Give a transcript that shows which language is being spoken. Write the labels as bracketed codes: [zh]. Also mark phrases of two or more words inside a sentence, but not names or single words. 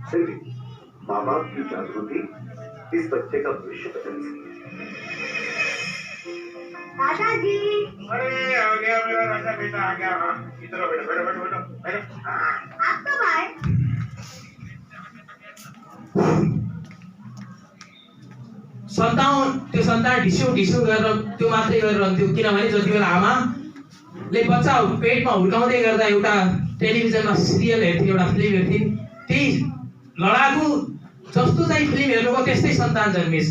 [hi] फिर भी माँ बाप की जागृति इस बच्चे का भविष्य बदल सकती है। दादाजी, अरे आ गया मेरा राजा बेटा, आ गया। हाँ इधर बैठो बैठो बैठो बैठो बैठो। आप कब आए? [ne] सन्तान ढिस्यौ गरेर त्यो मात्रै गरिरहन्थ्यो। किनभने जति बेला आमाले बच्चा पेटमा हुर्काउँदै गर्दा एउटा टेलिभिजनमा सिरियल हेर्थ्यो, एउटा फिल्म हेर्थ्यो, त्यही लडाकु जस्तो चाहिँ फिल्म हेर्नुको त्यस्तै सन्तान जन्मिस।